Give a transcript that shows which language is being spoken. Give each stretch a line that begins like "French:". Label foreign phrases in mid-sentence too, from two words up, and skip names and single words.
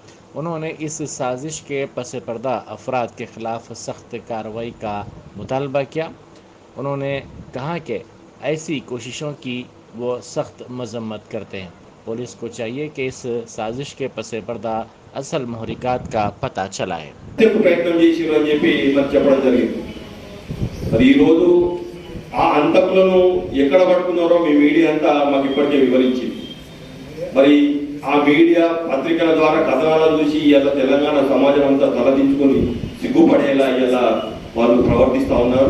Urdu: انہوں نے اس سازش کے پس پردہ افراد کے خلاف سخت کارروائی کا مطالبہ کیا. انہوں نے کہا کہ ایسی کوششوں کی وہ سخت مذمت کرتے ہیں. پولیس کو چاہیے کہ اس سازش کے پس پردہ اصل محرکات کا پتہ چلائے.
Telugu: ప్రయత్నం చేసిరు అని చెప్పి మరి చెప్పడం జరిగింది. మరి ఈరోజు ఆ అంతకులను ఎక్కడ పట్టుకున్నారో మీ మీడియా అంతా మాకు ఇప్పటికే వివరించింది. మరి ఆ మీడియా పత్రికల ద్వారా కథనాలను చూసి ఇలా తెలంగాణ సమాజం అంతా తలదించుకొని సిగ్గుపడేలా ఇలా వాళ్ళు ప్రవర్తిస్తూ ఉన్నారు.